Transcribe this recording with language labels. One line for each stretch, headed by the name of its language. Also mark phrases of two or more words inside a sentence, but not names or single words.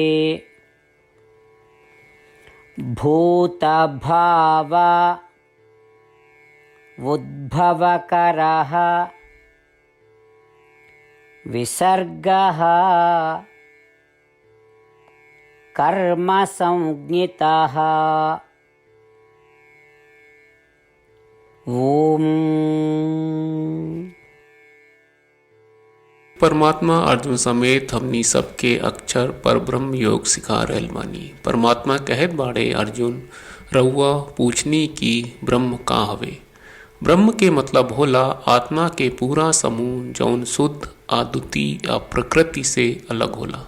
Sanskrit: भूतभाव उद्भवकरः विसर्गः कर्म संज्ञितः। ओम।
Bhojpuri: परमात्मा अर्जुन समेत हमनी सबके अक्षर पर ब्रह्म योग सिखा रहल बानी। परमात्मा कहत बाड़े, अर्जुन रउआ पूछनी की ब्रह्म का हवे। ब्रह्म के मतलब होला आत्मा के पूरा समूह जौन शुद्ध अद्वितीय या प्रकृति से अलग होला।